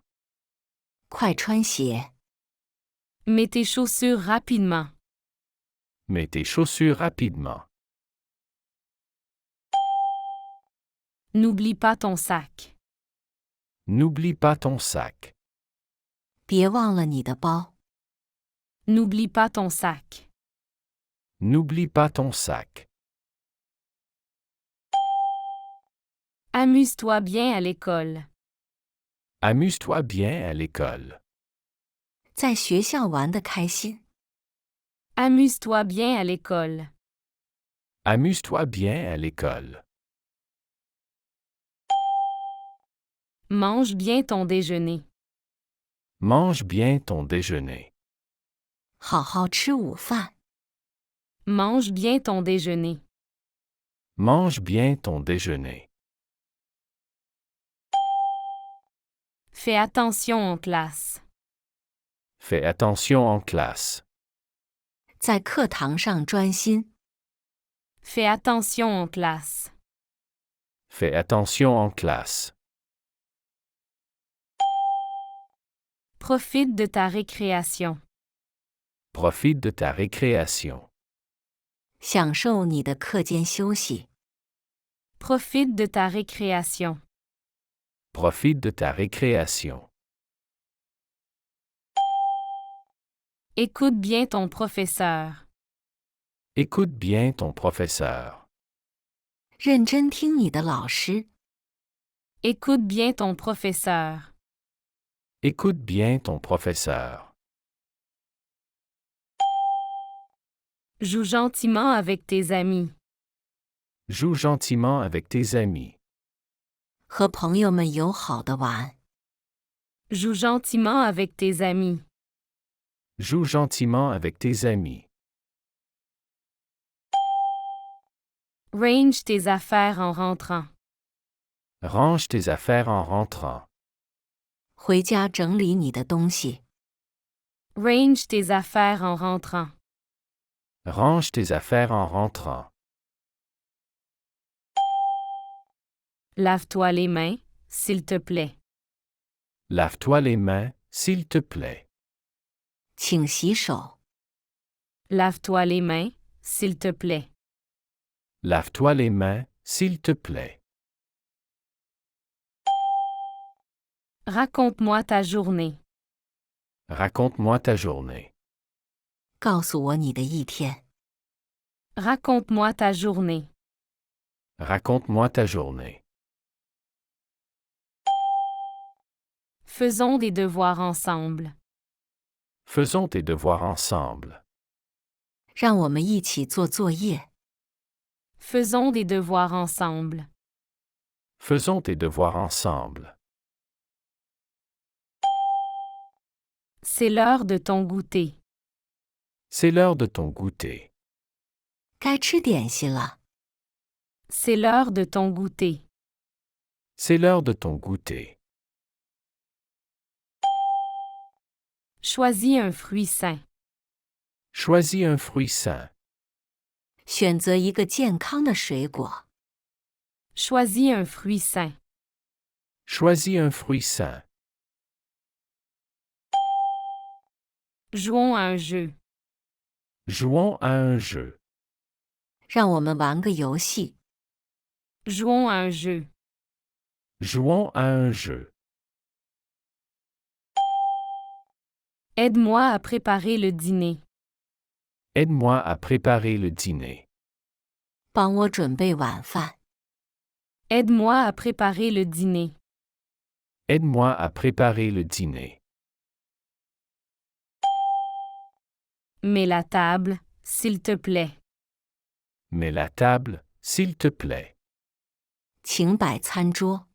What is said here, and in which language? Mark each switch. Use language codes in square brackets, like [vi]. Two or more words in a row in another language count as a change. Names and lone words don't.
[zh] 快穿鞋， [fr] Mets tes chaussures rapidement. Mets tes chaussures rapidement. N'oublie pas ton sac. N'oublie pas ton sac. [zh] 别忘了你的包。 [fr] N'oublie pas ton sac. N'oublie pas ton sac. Amuse-toi bien à l'école. Amuse-toi bien à l'école. [zh] 在学校玩得开心， [fr] Amuse-toi bien à l'école. Amuse-toi bien à l'école. Mange bien ton déjeuner. Mange bien ton déjeuner. [zh] 好好吃午饭， [fr] Mange bien ton déjeuner. Mange bien ton déjeuner. Fais attention en classe. Fais attention en classe. [zh] 在课堂上专心， [fr] Fais attention en classe. Fais attention en classe. Profite de ta récréation. Profite de ta récréation. [zh] 享受你的课间休息， [fr] Profite de ta récréation. Profite de ta récréation. Écoute bien ton professeur. Écoute bien ton professeur. [zh] 认真听你的老师， [fr] Écoute bien ton professeur. Écoute bien ton professeur. Joue gentiment avec tes amis. Joue gentiment avec tes amis. [zh] 和朋友们友好的玩， [fr] Joue gentiment avec tes amis. Joue gentiment avec tes amis. Range tes affaires en rentrant. Range tes affaires en rentrant. [zh] 回家整理你的东西， [fr] Range tes affaires en rentrant. Range tes affaires en rentrant. Lave-toi les mains, s'il te plaît. Lave-toi les mains, s'il te plaît. [zh] 请洗手， [fr] Lave-toi les mains, s'il te plaît. Lave-toi les mains, s'il te plaît. Raconte-moi ta journée. Raconte-moi ta journée. [zh] 告诉我你的一天， [fr] Raconte-moi ta journée. Raconte-moi ta journée. Faisons des devoirs ensemble. Faisons tes devoirs ensemble. [zh] 让我们一起做作业， [fr] Faisons des devoirs ensemble. Faisons tes devoirs ensemble. C'est l'heure de ton goûter. C'est l'heure de ton goûter. [zh] 该吃点心了， [fr] C'est l'heure de ton goûter. C'est l'heure de ton goûter. Choisis un fruit sain. Choisis un fruit sain. [zh] 选择一个健康的水果， [fr] Choisis un fruit sain. Choisis un fruit sain. Jouons à un jeu. Jouons à un jeu. [zh] 让我们玩个游戏， [fr] Jouons à un jeu. Jouons à un jeu. Aide-moi à préparer le dîner. Aide-moi à préparer le dîner. [zh] 帮我准备晚饭， [fr] Aide-moi à préparer le dîner. Aide-moi à préparer le dîner. Mets la table, s'il te plaît. Mets la table, s'il te plaît. [zh] 请摆餐桌，